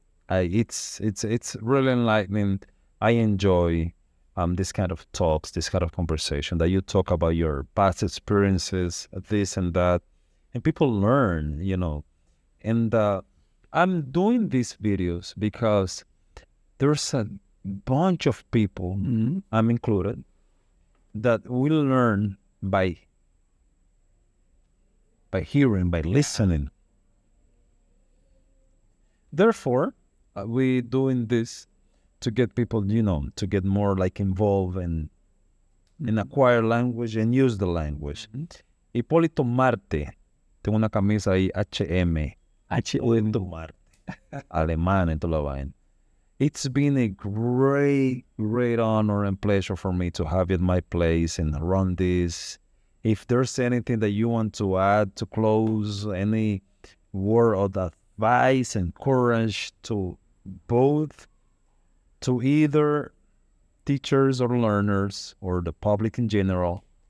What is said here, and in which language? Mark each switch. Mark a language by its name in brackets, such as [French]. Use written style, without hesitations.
[English] It's really enlightening. I enjoy this kind of talks, this kind of conversation that you talk about your past experiences, this and that, and people learn, And I'm doing these videos because there's a bunch of people, I'm included, that will learn by hearing, by listening. Therefore, we doing this to get people, to get more involved and acquire language and use the language. [Spanish] Hipolito Marte, tengo una camisa ahí, HM, Hipolito Marte, alemán y toda la vaina. [English] It's been a great, great honor and pleasure for me to have you at my place and run this. If there's anything that you want to add to close, any word of advice and courage to both, to either teachers or learners or the public in general.